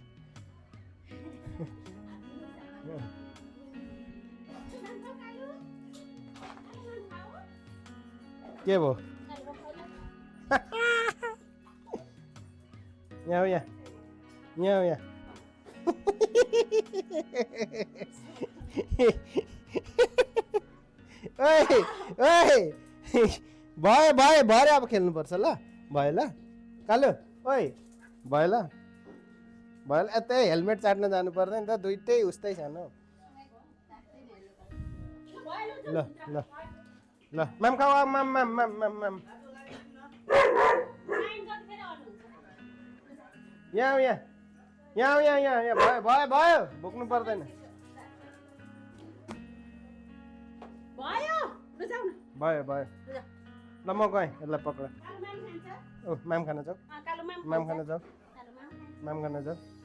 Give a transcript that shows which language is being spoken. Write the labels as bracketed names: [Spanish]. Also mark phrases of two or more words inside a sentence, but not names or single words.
[Nepali] के भयो यहाँ यहाँ यहाँ यहाँ भयो भयो भयो अब खेल्नुपर्छ ल भयो ल कालु ओए भयो ल भयो ल यतै हेलमेट चाट्न जानु पर्दैन त दुइटै उस्तै छ न ल ल ल माम खाऊ माम माम माम माम माम यहाँ यहाँ यहाँ यहाँ यहाँ यहाँ भयो भयो भयो बोक्नु पर्दैन भयो भयो ल म गएँ यसलाई पक्र ओ माम खान जाऊ माम खान जाऊ माम खान जाऊ